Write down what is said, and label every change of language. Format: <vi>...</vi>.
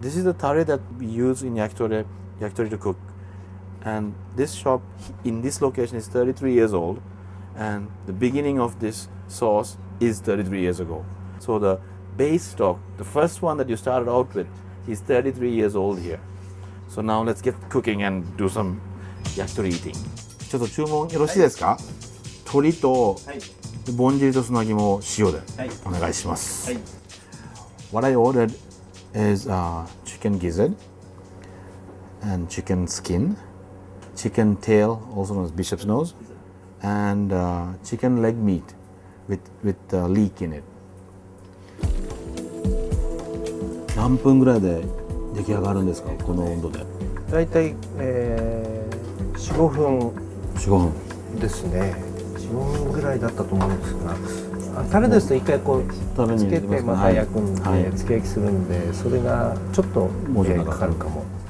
<en>This is the tare that we use in yakitori to cook. And this shop in this location is 33 years old. And the beginning of this sauce is 33 years ago. So the base stock, the first one that you started out with, is 33 years old here. So now let's get cooking and do some yakitori eating.</en> <ja>ちょっと注文よろしいですか？鶏とぼんじりと砂肝塩でお願いします。</ja> <en>What I ordered is chicken gizzard and chicken skin, chicken tail, also known as bishop's nose, and chicken leg meat with leek in it.</en> <ja>何分ぐらいで出来上がるんですか？この温度で。だいたい4、5分ですね。 4、5分ぐらいだったと思うんですが、タレですと一回こうつけてまた焼くんで、つけ焼きするんで、それがちょっとかかるかも。</ja>